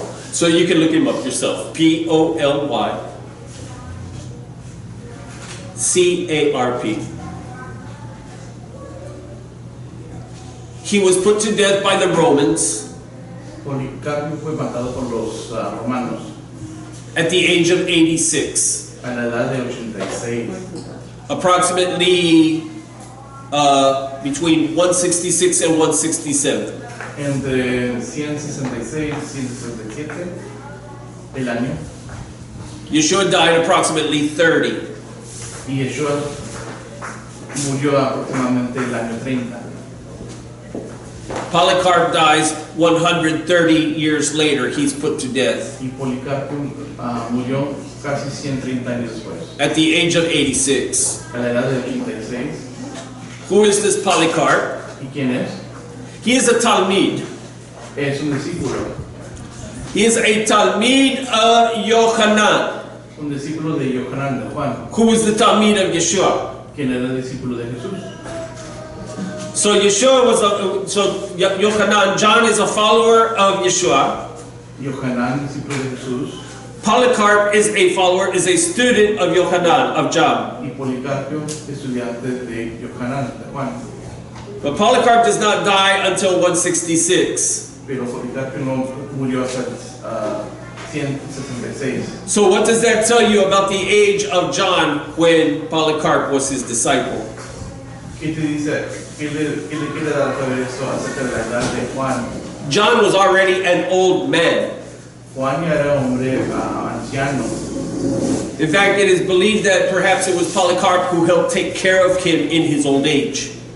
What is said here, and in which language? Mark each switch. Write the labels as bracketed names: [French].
[English] So you can look him up yourself. Polycarp. He was put to death by the Romans [Spanish] Policarpo fue matado por los romanos [English] at the age of 86. [Spanish] a la edad de 86. [English] Approximately between 166 and 167. [Spanish] Entre 166 y 167 el año. [English] Yeshua died approximately 30. [Spanish] Y Yeshua murió aproximadamente el año 30. [English] Polycarp dies 130 years later. He's put to death [Spanish] Y Policarpo murió casi 130 años después, [English] at the age of 86. [Spanish] a la edad de 86. [English] Who is this Polycarp? [Spanish] ¿Y quién es? [English] He is a Talmid. [Spanish] Es un discípulo. [English] He is a Talmid of Yochanan, [Spanish] Un discípulo de Yohanan de Juan, [English] who is the Talmid of Yeshua. [Spanish] quien era discípulo de Jesús. [English] So Yeshua was Yochanan. John is a follower of Yeshua. [Spanish] Yohanan, discípulo de Jesús. [English] Polycarp is a follower, is a student of Yochanan, of John. [Spanish] Y Policarpo, estudiante de Yohanan de Juan. [English] But Polycarp does not die until 166. [Spanish] Pero Policarpo no murió hasta 166. [English] So what does that tell you about the age of John when Polycarp was his disciple? [Spanish] ¿Qué te dice? ¿Qué le quiere dar saber esto acerca de la edad de Juan? [English] John was already an old man. [Spanish] Juan ya era hombre anciano. [English] In fact, it is believed that perhaps it was Polycarp who helped take care of him in his old age.